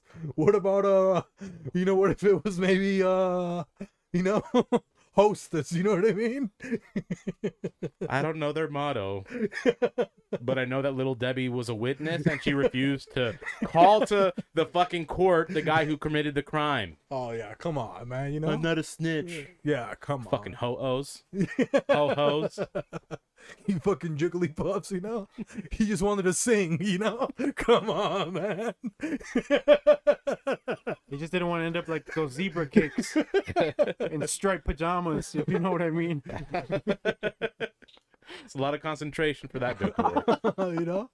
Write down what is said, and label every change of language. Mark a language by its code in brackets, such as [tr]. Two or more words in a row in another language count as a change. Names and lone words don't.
[en] What about what if it was maybe hostess, you know what I mean? I don't know their motto, but I know that little Debbie was a witness and she refused to call to the fucking court the guy who committed the crime. Oh yeah, come on, man, I'm not a snitch. Yeah, come on. Fucking ho-ohs. Ho-hos. You fucking jiggly puffs, He just wanted to sing, Come on, man. He just didn't want to end up like those zebra cakes in striped pajamas, if you know what I mean. It's a lot of concentration for that decor.